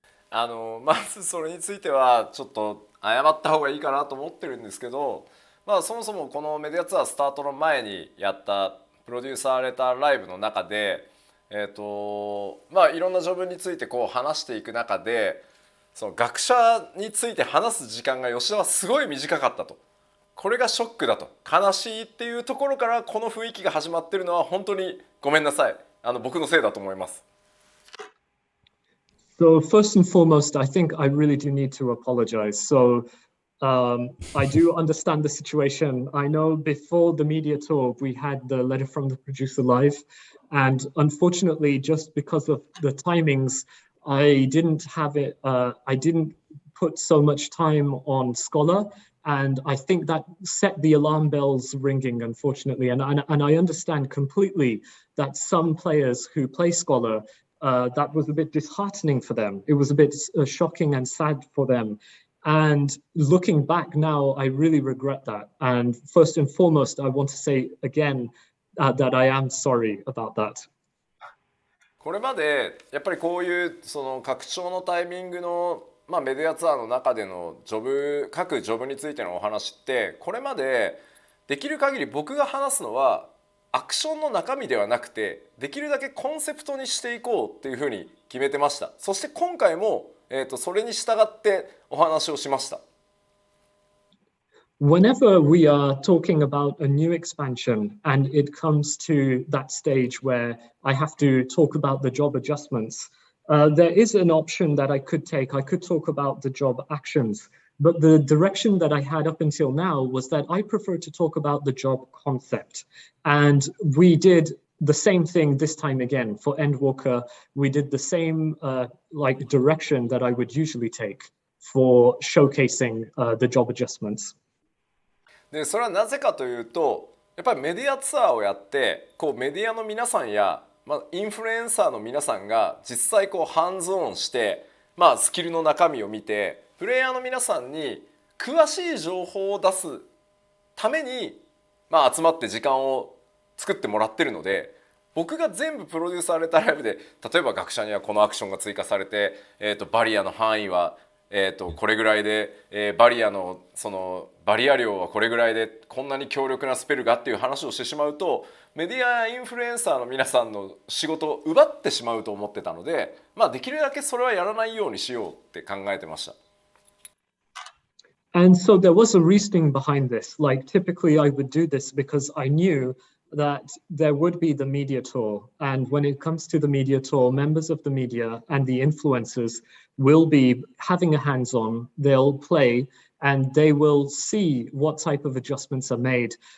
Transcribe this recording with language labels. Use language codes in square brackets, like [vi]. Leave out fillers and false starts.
[ja] まずそれについてはちょっと謝った方がいいかなと思ってるんですけど、そもそもこのメディアツアースタートの前にやったプロデューサーレターライブの中で、いろんなジョブについてこう話していく中で、その学者について話す時間が吉田はすごい短かったと。これがショックだと、悲しいっていうところからこの雰囲気が始まってるのは本当にごめんなさい。僕のせいだと思います。 [en] So first and foremost, I think I really do need to apologize. So I do understand the situation. I know before the media tour, we had the letter from the producer live. And unfortunately, just because of the timings, I didn't have it. I didn't put so much time on Scholar. And I think that set the alarm bells ringing, unfortunately. And I understand completely that some players who play Scholar, that was a bit disheartening for them. It was a bit shocking and sad for them. And looking back now, I really regret that. And first and foremost, I want to say again that I am sorry about that. [ja] これまでやっぱりこういうその拡張のタイミングの、メディアツアーの中での各ジョブについてのお話って、これまでできる限り僕が話すのはアクションの中身ではなくて、できるだけコンセプトにしていこうっていうふうに決めてました。そして今回もそれに従ってお話をしました。 [en] Whenever we are talking about a new expansion and it comes to that stage where I have to talk about the job adjustments, there is an option that I could take. I could talk about the job actions, but the direction that I had up until now was that I prefer to talk about the job concept. And we did the same thing this time again for Endwalker. We did the same direction that I would usually take for showcasing the job adjustments. [ja] でそれはなぜかというと、やっぱりメディアツアーをやってこうメディアの皆さんや、インフルエンサーの皆さんが実際こうハンズオンして、スキルの中身を見てプレイヤーの皆さんに詳しい情報を出すために、集まって時間を作ってもらってるので、僕が全部プロデューサーレターライブで、例えば学者にはこのアクションが追加されて、バリアの範囲はこれぐらいで、バリアのそのバリア量はこれぐらいでこんなに強力なスペルがっていう話をしてしまうと、メディアやインフルエンサーの皆さんの仕事を奪ってしまうと思ってたので、できるだけそれはやらないようにしようって考えてました。 [en] And so there was a reasoning behind this. Like typically I would do this because I knew that there would be the media tour. And when it comes to the media tour, members of the media and the influencers will be having a hands-on, they'll play, and they will see what type of adjustments are made.